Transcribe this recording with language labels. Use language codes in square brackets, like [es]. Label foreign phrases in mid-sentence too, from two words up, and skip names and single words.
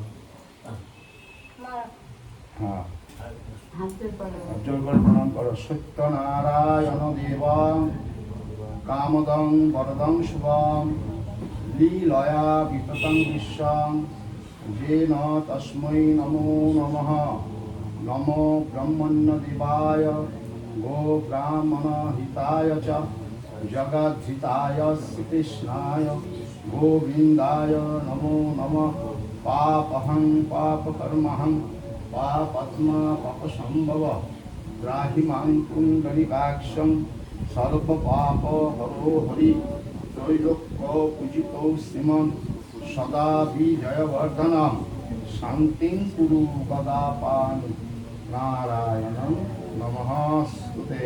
[bn] হ্যাঁ, হাত জোর করে প্রণাম করো। [sa] সত্যনারায়ণ দেবং কামদং বরদং শুভং লীলয়া বিততং বিশ্বং যেন তস্मै নমো নমঃ। নমো ব্রহ্মণ্য দেবায় গো ব্রাহ্মণ হিতায় চ জগদ্ধিতায় শ্রীকৃষ্ণায় গোবিন্দায় নমো নমঃ। পাপহং পাপকর্মহং পাপাত্মা পাপসম্ভব ত্রাহি মাং পুণ্ডরিকাক্ষং সর্বপাপ হরো হরি ত্রৈলোক্য পূজিত শ্রীমন সদা বিজয়বর্ধনম শান্তিং কুরু গদাপান নারায়ণং নমস্তুতে।